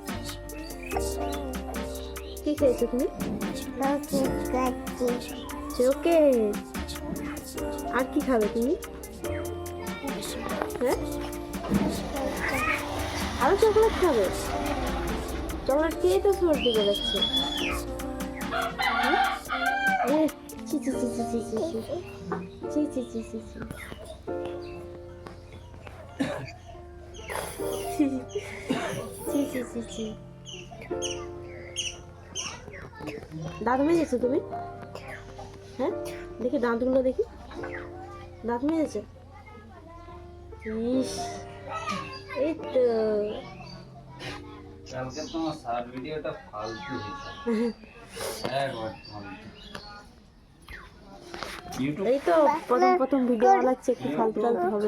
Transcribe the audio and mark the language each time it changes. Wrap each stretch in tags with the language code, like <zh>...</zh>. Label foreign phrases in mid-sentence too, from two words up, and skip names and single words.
<bn>কি খেয়েছো তুমি? চোখে। আর কি খাবে তুমি? হ্যাঁ, আরো চকলেট খাবে? চকলেট খেয়ে তো সর্দি বেরোচ্ছে। চি চি চি চি চি চি চি চি চি চি চি। দাঁত মেজেছো তুমি? হ্যাঁ, দেখি দাঁতগুলো দেখি। দাঁত মেজেছো? ইস, এই তো। কালকে তোমার সার ভিডিওটা ফালতু হয়েছে। এই তো প্রথম ভিডিও বানাচ্ছে, একটু ফালতু ফালতু হবে।</bn>